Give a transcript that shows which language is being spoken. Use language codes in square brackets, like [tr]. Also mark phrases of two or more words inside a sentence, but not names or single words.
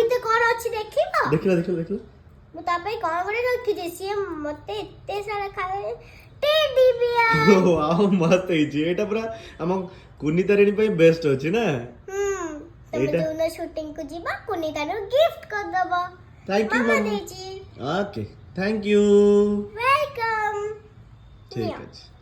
[or] ଭିତରେ କଣ ଅଛି ଦେଖିବ? ଦେଖିଲା ମୁଁ ତା ପାଇଁ କଣ ଗୋଟେ ରଖିଛି ସିଏ ମତେ ଏତେ ସାରା ଖାଇବା ଟେଡି ବିୟର। ୱାଓ ମସ୍ତ ହେଇଛି ଏଇଟା ପୁରା ଆମ କୁନି ତାରିଣୀ ପାଇଁ ବେଷ୍ଟ ଅଛି ନା? ତମେ ଏଇଟା ଯୋଉନ ଶୁଟିଂ କୁ ଯିବା କୁନି ତାର ଗିଫ୍ଟ କରିଦବ। [en] Thank you [or] ମାମା मम्मी। ଦେଇଛି। [en] OK thank you. ୱେଲକମ୍। [hi] ठीक है।